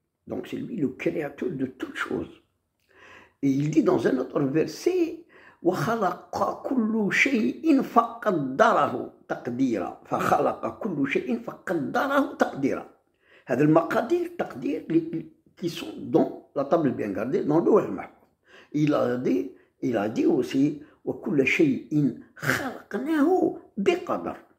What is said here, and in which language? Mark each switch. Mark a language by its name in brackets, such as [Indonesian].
[French] Donc c'est lui le créateur de toutes choses. Et il dit dans un autre verset [Arabic] وخلق كل شيء فقدره تقديرا فخلق كل شيء فقدره تقديرا. هذا المقادير تقدير [French] qui sont dans la table bien gardée dans le Lawh Mahfouz. Il a dit aussi [Arabic] وكل شيء خلقناه بقدر.